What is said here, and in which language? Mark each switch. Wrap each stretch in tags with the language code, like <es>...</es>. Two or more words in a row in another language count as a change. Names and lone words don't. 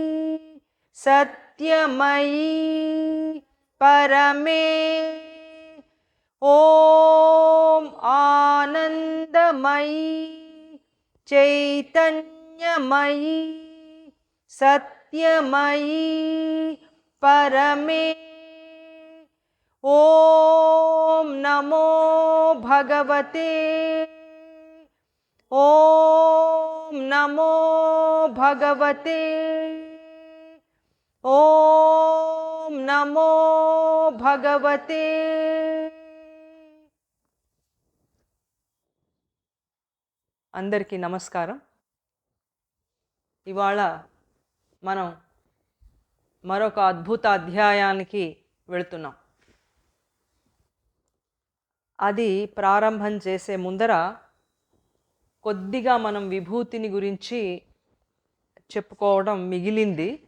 <sa>सत्यमयी परमे ॐ आनन्दमयी चैतन्यमयी सत्यमयी परमे ॐ नमो भगवते ॐ नमो भगवते ॐ नमो भगवते।</sa> <te>అందరికీ నమస్కారం. ఇవాళ మనం మరొక అద్భుత అధ్యాయానికి వెళుతున్నాం. అది ప్రారంభం చేసే ముందర కొద్దిగా మనం విభూతిని గురించి చెప్పుకోవడం మిగిలింది.</te>